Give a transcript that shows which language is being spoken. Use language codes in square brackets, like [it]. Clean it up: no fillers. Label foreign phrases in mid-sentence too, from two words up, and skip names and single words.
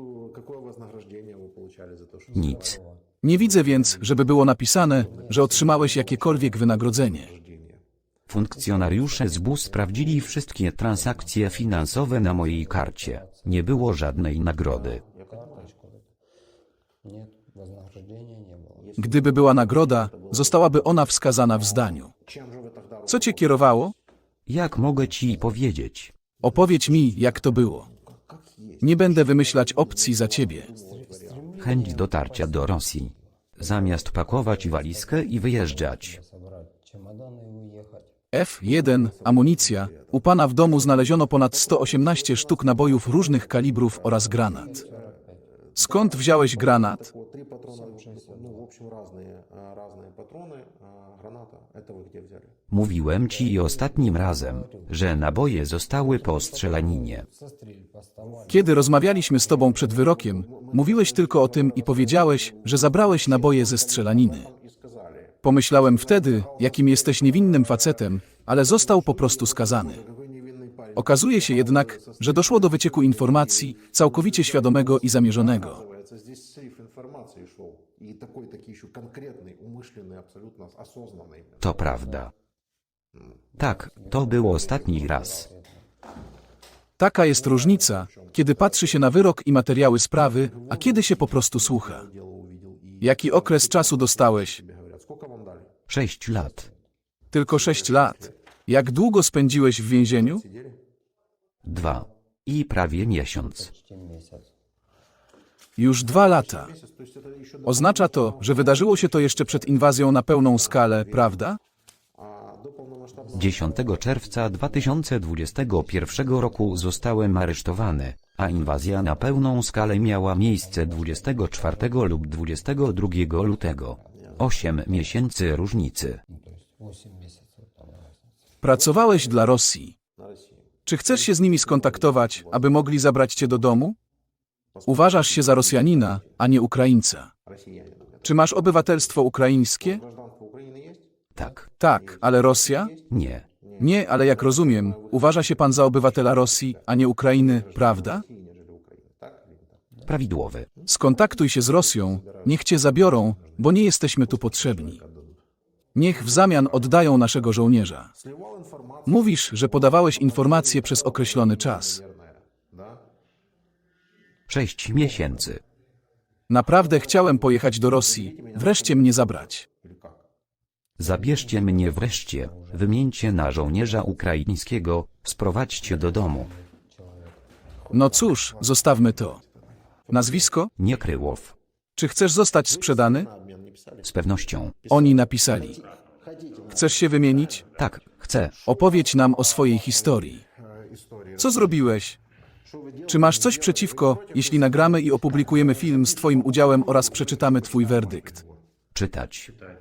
[pl] Nic. Nie widzę więc, żeby było napisane, że otrzymałeś jakiekolwiek wynagrodzenie. Funkcjonariusze SBU sprawdzili wszystkie transakcje finansowe na mojej karcie. Nie było żadnej nagrody. [ru] Карточку. Нет, вознаграждения не было. [pl] Gdyby była nagroda, zostałaby ona wskazana w zdaniu. Co cię kierowało? Jak mogę ci powiedzieć? Opowiedz mi, jak to było. Nie będę wymyślać opcji za ciebie. Chęć dotarcia do Rosji. Zamiast pakować walizkę i wyjeżdżać. [ru] Собрать чемоданы и уехать. [pl] F1, amunicja. U pana w domu znaleziono ponad 118 sztuk nabojów różnych kalibrów oraz granat. Skąd wziąłeś granat? [ru] Вот 3 патрона, ну, в общем, разные патроны, граната. Это вы где взяли? [pl] Mówiłem ci ostatnim razem, że naboje zostały po strzelaninie. [ru] Со стрельб оставали. [pl] Kiedy rozmawialiśmy z tobą przed wyrokiem, mówiłeś tylko o tym i powiedziałeś, że zabrałeś naboje ze strzelaniny. [ru] И сказали, [pl] Pomyślałem wtedy, jakim jesteś niewinnym facetem, ale został po prostu skazany. [ru] какой невинный парень. [pl] Okazuje się jednak, że doszło do wycieku informacji, całkowicie świadomego i zamierzonego. [ru] Оказывается, здесь сейф информации шел. И такой еще конкретный, умышленный, абсолютно осознанный. [pl] To prawda. Tak, to był ostatni raz. Taka jest różnica, kiedy patrzy się na wyrok i materiały sprawy, a kiedy się po prostu słucha. [ru] Дело увидел и [pl] Jaki okres czasu dostałeś? [ru] тебе говорят, сколько вам дали? [pl] 6 lat. Tylko 6 lat. Jak długo spędziłeś w więzieniu? [ru] Сидели? [pl] 2. I prawie miesiąc. [ru] Почти месяц. [pl] Już 2 lata. [ru] То есть это еще [pl] Oznacza to, że wydarzyło się to jeszcze przed inwazją na pełną skalę, prawda? [ru] до полномасштабного [pl] 10 czerwca 2021 roku zostałem aresztowany, a inwazja na pełną skalę miała miejsce 24 lub 22 lutego. 8 miesięcy różnicy. [ru] То есть 8 месяцев там разница. [pl] Pracowałeś dla Rosji. [ru] на России. [pl] Czy chcesz się z nimi skontaktować, aby mogli zabrać cię do domu? Uważasz się za Rosjanina, a nie Ukraińca. [ru] Россиянин. [pl] Czy masz obywatelstwo ukraińskie? [ru] Гражданство Украины есть? [pl] Tak. Tak, ale Rosja? Nie. Nie, ale jak rozumiem, uważa się pan za obywatela Rosji, a nie Ukrainy, prawda? [ru] России, нежели Украины. Так или не так? [pl] Prawidłowy. Skontaktuj się z Rosją, niech cię zabiorą, bo nie jesteśmy tu potrzebni. Niech w zamian oddają naszego żołnierza. [ru] Сливал информацию, [pl] Mówisz, że podawałeś informacje przez określony czas. [ru] наверное. Да? [pl] 6 miesięcy. Naprawdę chciałem pojechać do Rosji, wreszcie mnie zabrać. [ru] Или как? [pl] Zabierzcie mnie wreszcie, wymieńcie na żołnierza ukraińskiego, sprowadźcie do domu. No cóż, zostawmy to. Nazwisko? Nie Kryłow. Czy chcesz zostać sprzedany? [ru] На обмен не писали? [pl] Z pewnością. Oni napisali. [ru] Хотите [pl] Chcesz się wymienić? Tak, chcę. Opowiedz nam o swojej historii. [ru] историю? [pl] Co zrobiłeś? Czy masz coś przeciwko, jeśli nagramy i opublikujemy film z twoim udziałem oraz przeczytamy twój werdykt? Czytać.